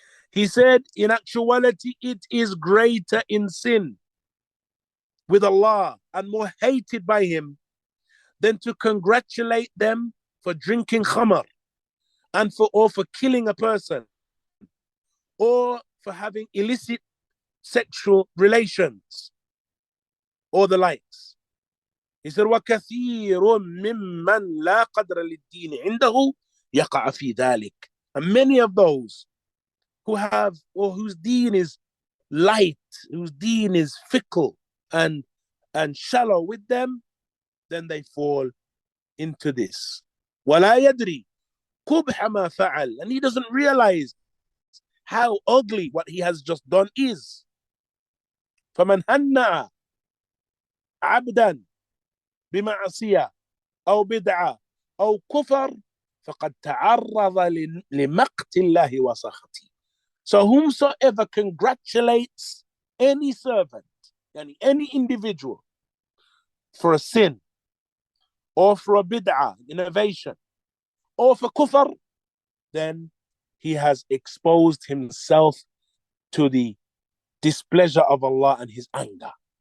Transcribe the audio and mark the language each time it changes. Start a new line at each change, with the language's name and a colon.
English: He said, in actuality, it is greater in sin with Allah and more hated by Him than to congratulate them for drinking khamar and for killing a person or for having illicit sexual relations or the likes.
Arabic: He said, وَكَثِيرٌ مِّمَّنْ لَا قَدْرَ لِلدِّينِ عِنْدَهُ يَقَعَ فِي ذَلِكَ.
English: And many of those who have, or whose deen is light, whose deen is fickle and shallow with them, then they fall into this.
Arabic: وَلَا يَدْرِي قُبْحَ مَا فَعَلَ.
English: And he doesn't realize how ugly what he has just done is.
Arabic: فَمَنْ هَنَّأَ عَبْدًا بمعصية أو بدعة أو كفر فقد تعرض لمقت الله وسخطه.
English: So whomsoever congratulates any servant, any individual, for a sin, or for a bid'ah, innovation, or for kufr, then he has exposed himself to the displeasure of Allah and His anger.